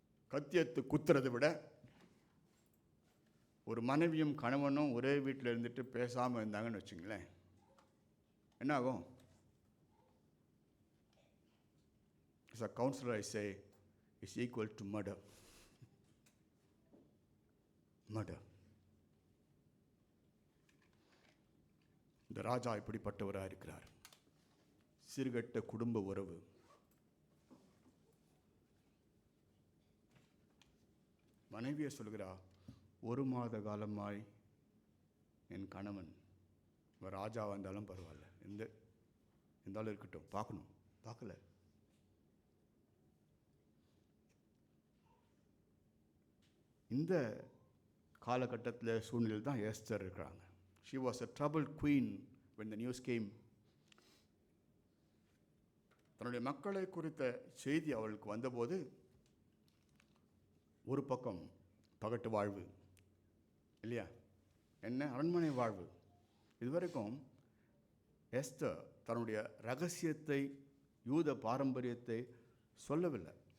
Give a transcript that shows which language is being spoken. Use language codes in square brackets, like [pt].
[ta] கத்தியத்து குத்துறதை விட ஒரு மனைவியும் கணவனும் ஒரே வீட்டில் இருந்துட்டு பேசாமல் இருந்தாங்கன்னு வச்சுங்களேன், என்ன ஆகும்? [en] As a counselor I say, it's equal to murder. [ta] இந்த ராஜா இப்படிப்பட்டவராக இருக்கிறார். சீர்கெட்ட குடும்ப உறவு. மனைவியை சொல்கிறா, 1 மாத காலமாய் என் கணவன் ராஜா வந்தாலும் பரவாயில்ல, இருந்தாலும் இருக்கட்டும், பார்க்கணும். பார்க்கல. இந்த காலகட்டத்தில் சூழ்நிலையில் தான் எஸ்தர் இருக்கிறாங்க. [en] She was a troubled queen when the news came. [ta] தன்னுடைய மக்களை குறித்த செய்தி அவளுக்கு வந்தபோது, ஒரு பக்கம் பகட்டு வாழ்வு இல்லையா, என்ன அரண்மனை வாழ்வு. இதுவரைக்கும் எஸ்தர் தன்னுடைய ரகசியத்தை, யூத பாரம்பரியத்தை சொல்லவில்லை.